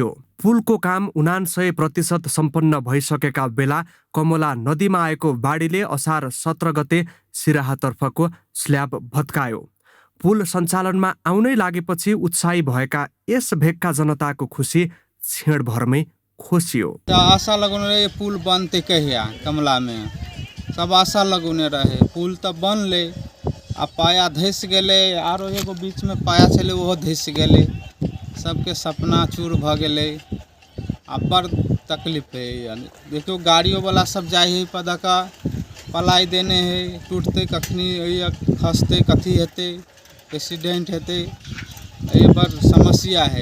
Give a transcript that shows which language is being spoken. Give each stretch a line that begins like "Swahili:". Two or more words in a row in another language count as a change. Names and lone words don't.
Nepali: पुलको काम 99% सम्पन्न भइसकेका बेला कमला नदीमा आएको बाढीले असार 17 गते सिराहातर्फको स्ल्याब भत्कायो। पुल सञ्चालनमा आउनै लागेपछि उत्साही भएका यस भेगका जनताको खुसी क्षणभरमै खोसियो।
Maithili: आशा लगौने पुल बनते कहिया कमला में, सब आशा लगौने रहे। पुल तो बनले, आ पाया धस गए, आरो एगो बीच में पाया चले वो धस गए, सबके सपना चूर भ गए। आ बड़ तकलीफ है। देखियो गाड़ियों वाला सब जाए है पदका पलाई देने है, टूटते कखनी खसते कथी हेते, एक्सीडेंट हेते, ये बड़ समस्या है।